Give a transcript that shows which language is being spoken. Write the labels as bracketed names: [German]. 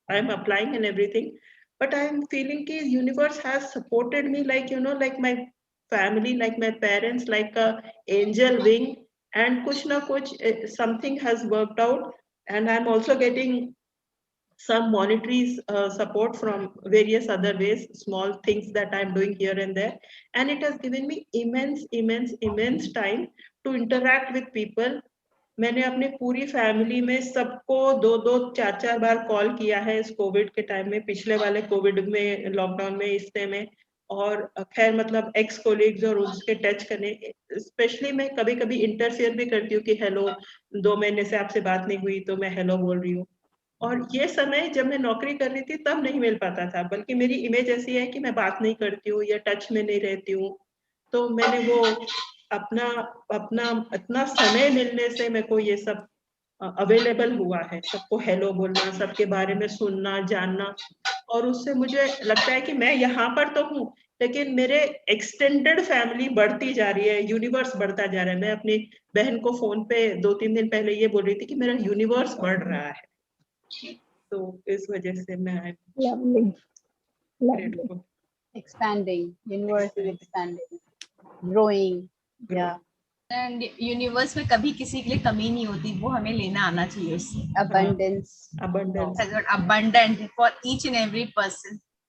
[English] I'm applying and everything, but I'm feeling the universe has supported me, like my family, like my parents, like a angel wing, and [Hindi] kuch na kuch [English] something has worked out, and I'm also getting some monetary support from various other ways, small things that I'm doing here and there, and it has given me immense time to interact with people. [Hindi] मैंने अपने पूरी family में सबको 2-4 बार call किया है इस Covid के time में, पिछले वाले कोविड में, लॉकडाउन में, इससे में, और खैर मतलब एक्स कोलीग्स और उसके टच करने. स्पेशली मैं कभी कभी इंटरफेयर भी करती हूँ कि हेलो 2 महीने से आपसे बात नहीं हुई तो मैं हेलो बोल रही हूँ. और ये समय जब मैं नौकरी कर रही थी तब नहीं मिल पाता था, बल्कि मेरी इमेज ऐसी है कि मैं बात नहीं करती हूँ या टच में नहीं रहती हूँ. तो मैंने वो अपना इतना समय मिलने से मेरे को ये सब अवेलेबल हुआ है, सबको हेलो बोलना, सबके बारे में सुनना, जानना, और उससे मुझे लगता है कि मैं यहाँ पर तो हूँ लेकिन मेरे एक्सटेंडेड फैमिली बढ़ती जा रही है, यूनिवर्स बढ़ता जा रहा है. मैं अपनी बहन को फोन पे 2-3 दिन पहले ये बोल रही थी कि मेरा यूनिवर्स बढ़ रहा है. तो इस वजह से मैं [English] Expanding, universe is expanding, growing. Yeah. [Hindi] And universe में कभी किसी के लिए कमी नहीं होती, वो हमें लेना आना चाहिए उससे. [English] Abundance. Abundant for each and every person.